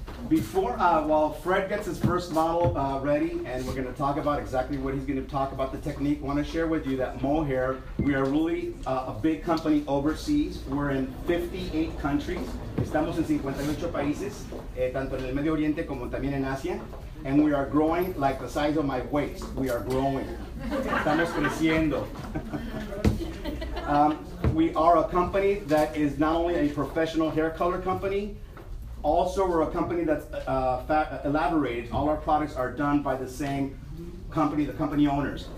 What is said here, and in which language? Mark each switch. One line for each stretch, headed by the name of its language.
English: Before, while Fred gets his first model ready, and we're going to talk about exactly what he's going to talk about the technique, I want to share with you that Moehair, we are really a big company overseas. We're in 58 countries.
Spanish: Estamos en 58 países, tanto en el Medio Oriente como también en Asia.
English: And we are growing like the size of my waist. We are growing.
Spanish: Estamos creciendo.
English: We are a company that is not only a professional hair color company, also we're a company that's elaborated. All our products are done by the same company, the company owners.